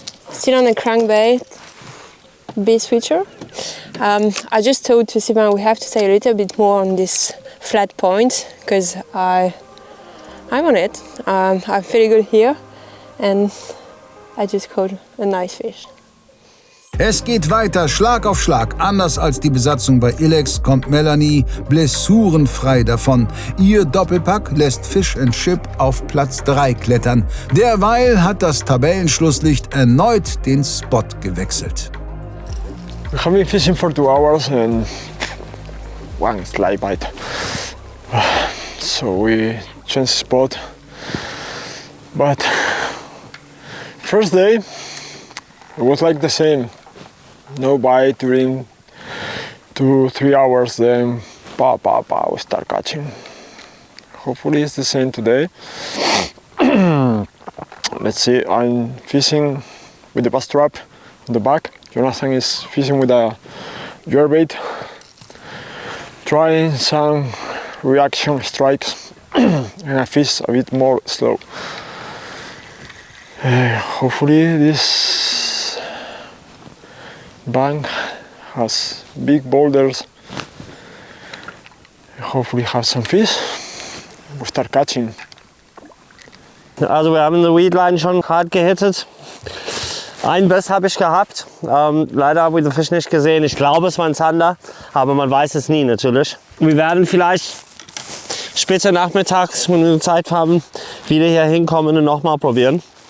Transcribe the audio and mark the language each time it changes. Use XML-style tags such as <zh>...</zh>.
<en>Still on the crankbait. base feature. I just told to Sylvain we have to stay a little bit more on this flat point because I'm on it. I feel good here and I just caught a nice fish.</en> <de>Es geht weiter, Schlag auf Schlag. Anders als die Besatzung bei Ilex kommt Melanie blessurenfrei davon. Ihr Doppelpack lässt Fish and Chip auf Platz 3 klettern. Derweil hat das Tabellenschlusslicht erneut den Spot gewechselt.</de> <en>We have been fishing for 2 hours and one slide bite. So we changed spot. But first day it was like the same. No bite during 2-3 hours, then we start catching. Hopefully it's the same today. Let's see, I'm fishing with the bass trap on the back. Jonathan is fishing with a jerkbait, trying some reaction strikes, and I fish a bit more slow. Hopefully this bank has big boulders. Hopefully have some fish. We start catching.</en> <de>Also wir haben eine Weedline schon hart gehittet. Ein Biss habe ich gehabt. Leider habe ich den Fisch nicht gesehen. Ich glaube, es war ein Zander, aber man weiß es nie natürlich. Wir werden vielleicht später nachmittags, wenn wir Zeit haben, wieder hier hinkommen und nochmal probieren.</de>